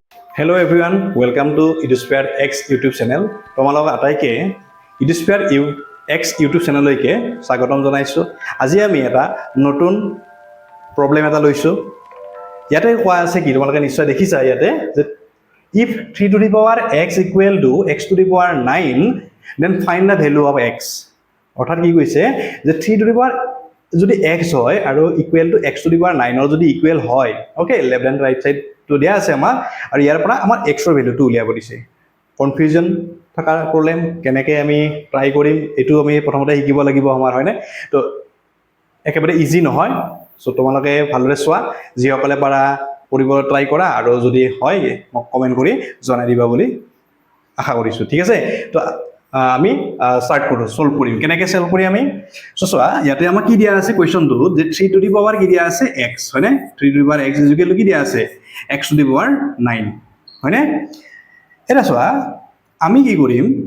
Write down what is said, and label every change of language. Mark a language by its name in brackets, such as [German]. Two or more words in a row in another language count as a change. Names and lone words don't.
[English] Hello everyone, welcome to Edusphere X YouTube channel. [Assamese] তোমালোক আটাইকে Edusphere X YouTube channelলৈকে স্বাগতম জনাইছো। আজি আমি এটা নতুন প্ৰবলেম এটা লৈছো। ইয়াতে কোৱা আছে কি তোমালোকে নিশ্চয় দেখিছা ইয়াতে যে [English] if 3 to the power x equal to x to the power 9 then find the value of x. [Assamese] অৰ্থাৎ কি কৈছে যে [English] 3 to the power [Assamese] যদি x হয় আৰু [English] equal to x to the power 9 [Assamese] ৰ যদি ইকুৱেল হয় [English] okay left and right side [Assamese] তো দিয়া আছে আমাৰ আৰু ইয়াৰ পৰা আমাৰ x ৰ ভ্যালুটো উলিয়াব দিছে কনফিউজন থকা প্ৰবলেম কেনেকৈ আমি ট্ৰাই কৰিম এটো আমি প্ৰথমতে শিকিব লাগিব আমাৰ হয়নে তো একেবাৰে ইজি নহয় সো তোমালোকে ভালদৰে চোৱা যিসকলে পাৰা কৰিবলৈ ট্ৰাই কৰা আৰু যদি হয় মোক কমেন্ট কৰি জনাই দিবা বুলি আশা কৰিছো ঠিক আছে তো আমি স্টার্ট কৰো সলভ কৰিম কেনেকৈ সলভ কৰি আমি সো চোৱা ইয়াতে আমাৰ কি দিয়া আছে কোৱেশ্চনটো যে 3 [English] to the power [Assamese] কি দিয়া আছে x হয়নে 3 [English] to the power x equal to [Assamese] কি দিয়া আছে x [English] to the power 9 [Assamese] হয়নে এটা চোৱা আমি কি কৰিম